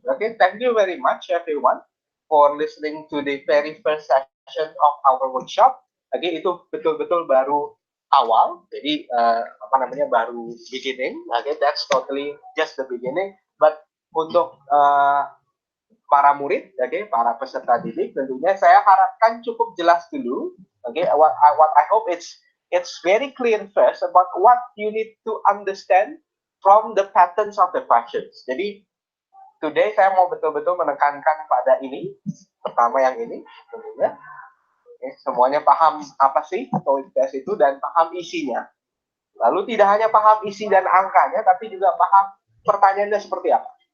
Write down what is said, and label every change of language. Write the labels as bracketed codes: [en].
[en] Oke, thank you very much everyone for listening to the very first session of our workshop. [id] Oke, itu betul-betul baru awal. Jadi baru beginning. [en] Oke, that's totally just the beginning. [id] But untuk para murid, para peserta didik, tentunya saya harapkan cukup jelas dulu. [en] What I hope it's very clear first about what you need to understand from the patterns of the questions. [id] Jadi today saya mau betul-betul menekankan pada ini, pertama yang ini, tentunya. Semuanya paham apa sih TOEIC test itu dan paham isinya. Lalu tidak hanya paham isi dan angkanya, tapi juga paham pertanyaannya seperti apa.